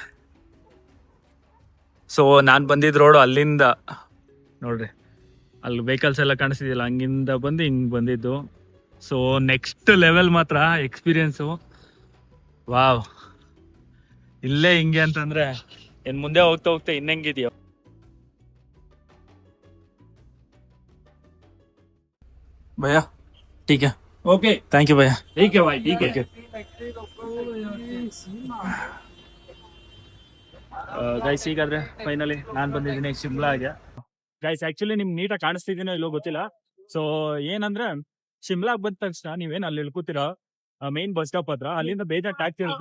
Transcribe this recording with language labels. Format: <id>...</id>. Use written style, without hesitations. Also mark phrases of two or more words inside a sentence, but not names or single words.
<kn>ಸೊ ನಾನು ಬಂದಿದ್ದ ರೋಡು ಅಲ್ಲಿಂದ ನೋಡ್ರಿ, ಅಲ್ಲಿ ವೆಹಿಕಲ್ಸ್ ಎಲ್ಲ ಕಾಣಿಸ್ತಿದ್ಯಲ್ಲ, ಹಂಗಿಂದ ಬಂದು ಹಿಂಗೆ ಬಂದಿದ್ದು. ಸೊ</kn> <en>next level</en> <kn>ಮಾತ್ರ ಎಕ್ಸ್ಪೀರಿಯನ್ಸು. ವಾವ್, ಇಲ್ಲೇ ಹಿಂಗೆ ಅಂತಂದ್ರೆ ಏನು ಮುಂದೆ ಹೋಗ್ತಾ ಹೋಗ್ತಾ ಇನ್ನೆಂಗಿದೆಯೋ.</kn> <hi>ಭಯ್ಯ ठीक है, ओके</hi> <en>thank you</en> <hi>भैया. ठीक है भाई ठीक है</hi> <kn>ಗೈಸ್ ಹೀಗಾದ್ರೆ ಫೈನಲಿ ನಾನು ಬಂದಿದ್ದೀನಿ ಶಿಮ್ಲಾಗೆ.</kn> <en>guys actually</en> <kn>ನಿಮ್ಗೆ ನೀಟಾಗಿ ಕಾಣಿಸ್ತಿದ್ದೀನೋ ಇಲ್ಲೋ ಗೊತ್ತಿಲ್ಲ. ಸೊ ಏನಂದ್ರೆ ಶಿಮ್ಲಾಗ್ ಬಂದ ತಕ್ಷಣ ನೀವೇನು ಅಲ್ಲಿ ಇಳ್ಕೊತೀರಾ</kn> <en>main bus stop</en> <kn>ಹತ್ರ, ಅಲ್ಲಿಂದ ಬೇಜಾನ್ ಟ್ಯಾಕ್ಸಿ ಇರುತ್ತೆ.</kn>